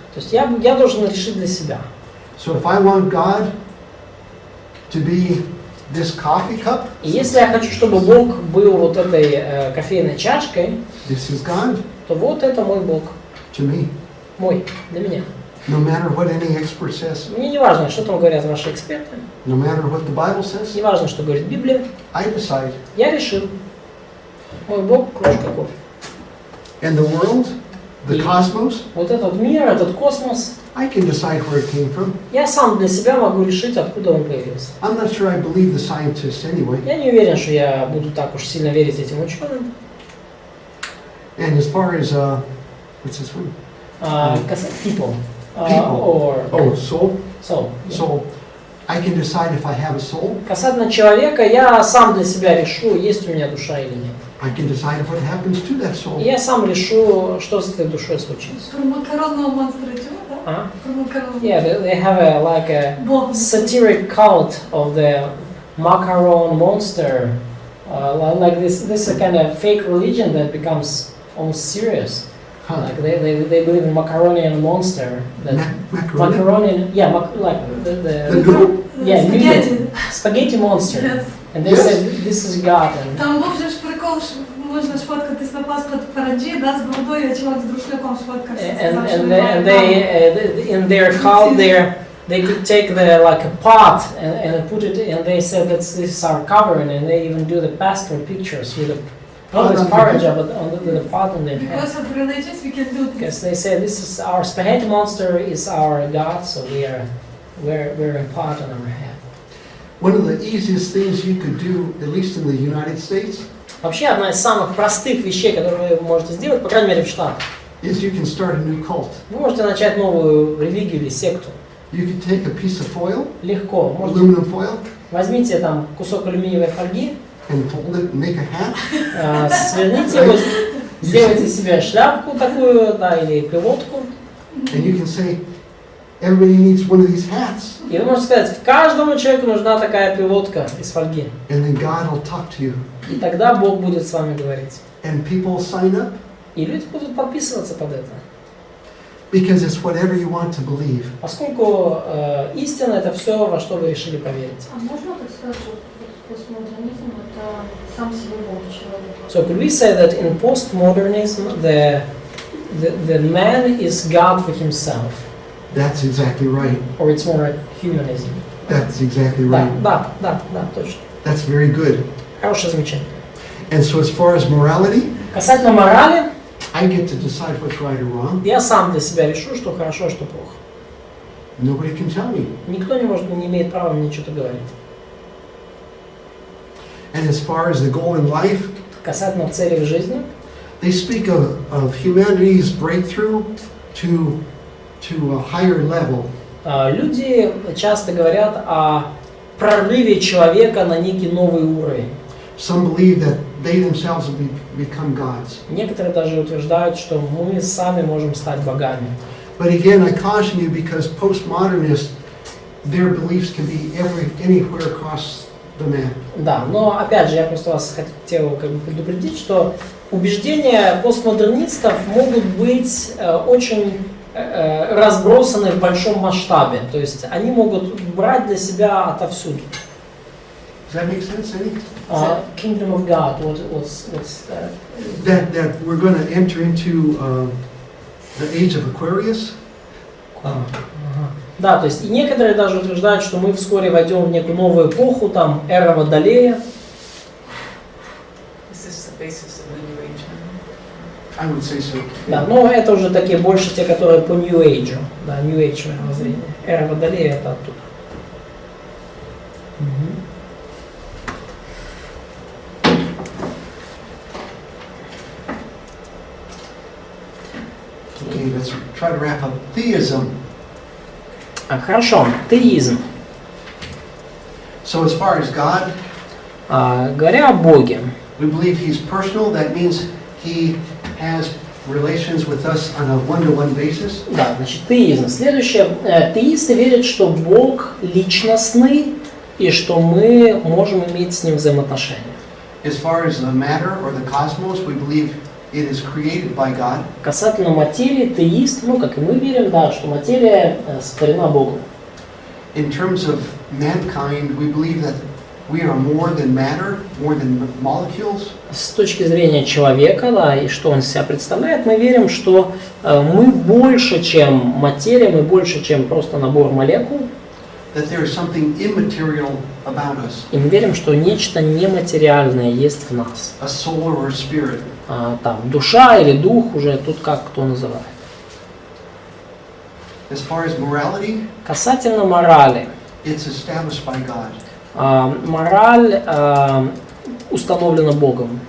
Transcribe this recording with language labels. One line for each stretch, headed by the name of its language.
Russian: То есть я должен решить для себя.
English: So if I want God to be this coffee cup,
Russian: И если я хочу, чтобы Бог был вот этой кофейной чашкой,
English: this is God
Russian: то вот это мой Бог.
English: to me.
Russian: Мой, для меня.
English: No matter what any expert says,
Russian: Мне не важно, что там говорят ваши эксперты.
English: no matter what the Bible says,
Russian: Не важно, что говорит Библия.
English: I decide.
Russian: Я решил. Мой Бог – кружка кофе.
English: And the world, the
Russian: И
English: cosmos,
Russian: вот этот мир, этот космос,
English: I can decide where it came from.
Russian: я сам для себя могу решить, откуда он появился.
English: I'm not sure I believe the scientists anyway.
Russian: Я не уверен, что я буду так уж сильно верить этим ученым.
English: And as far as, what's this one? People. People. Or Oh, soul? soul. Soul. I can decide if I have a soul.
Russian: Касательно человека, я сам для себя решу, есть у меня душа или нет.
English: I can decide what happens to that soul.
Russian: И я сам решу, что с этой душой случится. Про макаронного монстра чего, да? А? Про макаронного.
English: Yeah, they have a
Russian: Бог.
English: satiric cult of the macaron monster, like this kind of fake religion that becomes almost serious. Huh. Like they believe in macaroni and monster. That Macaroni? macaroni, yeah, like The the noodle? yeah, Spaghetti. noodle. Spaghetti monster. Yes. And they Yes. said this is God. And
Ukrainian: Там був же ж прикол, що можна сфоткатись на паспорт в Параджі, да, з бородою, а чувак з друшляком сфоткався. сказав, що немає
English: they in their cult they could take like a pot and put it, and they said that this is our covering, and they even do the passport pictures with the always porridge with the pot on their head. Because of religious, we can do this. Because they say this is our spaghetti monster is our God, so we're a pot on our head. One of the easiest things you could do, at least in the United States,
Russian: Вообще одна из самых простых вещей, которые вы можете сделать, по крайней мере в Штатах,
English: is you can start a new cult.
Russian: вы можете начать новую религию или секту.
English: You can take a piece of foil,
Russian: Легко. Можете,
English: aluminum foil,
Russian: возьмите там кусок алюминиевой фольги,
English: and fold it and make a hat.
Russian: сверните его, сделайте себе шляпку такую, да, или пилотку,
English: And you can say, everybody needs one of these hats.
Russian: и вы можете сказать, каждому человеку нужна такая пилотка из фольги.
English: And then God will talk to you.
Russian: И тогда Бог будет с вами говорить.
English: And people sign up
Russian: И люди будут подписываться под это.
English: because it's whatever you want to believe.
Russian: Поскольку истина это все, во что вы решили поверить. А можно так сказать, что постмодернизм это сам себе Бог человек?
English: So could we say that in postmodernism the man is God for himself, That's exactly right. or it's more like humanism? That's exactly
Russian: Да,
English: right.
Russian: да, точно.
English: That's very good.
Russian: Хорошее замечание.
English: And so as far as morality,
Russian: Касательно морали,
English: I get to decide what's right or wrong.
Russian: я сам для себя решу, что хорошо, а что плохо.
English: Nobody can tell me.
Russian: Никто не имеет права мне что-то говорить.
English: And as far as the goal in life,
Russian: Касательно цели в жизни,
English: they speak of humanity's breakthrough to a higher level.
Russian: люди часто говорят о прорыве человека на некий новый уровень.
English: Some believe that they themselves will become gods.
Russian: Некоторые даже утверждают, что мы сами можем стать богами.
English: But again, I caution you because postmodernists, their beliefs can be anywhere across the map.
Russian: Да, но опять же, я просто вас хотел предупредить, что убеждения постмодернистов могут быть очень разбросаны в большом масштабе. То есть они могут брать для себя отовсюду.
English: Does that make sense, Eddie? Kingdom of God, what's that? That we're going to enter into the age of Aquarius.
Russian: Да, то есть и некоторые даже утверждают, что мы вскоре войдем в некую новую эпоху, там, эра Водолея.
English: Is this the basis of the New Age? I would say so.
Russian: Да, но это уже такие больше те, которые по New Age, да, New Age мировоззрение. Эра Водолея это оттуда.
English: Okay, let's try to wrap up. Theism.
Russian: Хорошо, теизм.
English: So as far as God,
Russian: Говоря о Боге,
English: we believe He's personal. That means He has relations with us on a one-to-one basis.
Russian: да, значит, теизм. Следующее, теисты верят, что Бог личностный и что мы можем иметь с Ним взаимоотношения.
English: As far as the matter or the cosmos, we believe it is created by God.
Russian: Касательно материи, теист, ну, как и мы верим, да, что материя сотворена Богом.
English: In terms of mankind, we believe that we are more than matter, more than molecules.
Russian: С точки зрения человека, да, и что он из себя представляет, мы верим, что мы больше, чем материя, мы больше, чем просто набор молекул.
English: That there is something immaterial about us,
Russian: И мы верим, что нечто нематериальное есть в нас.
English: a soul or a spirit.
Russian: Там душа или дух, уже тут как кто называет.
English: As far as morality,
Russian: Касательно морали.
English: it's established by God.
Russian: Мораль установлена Богом.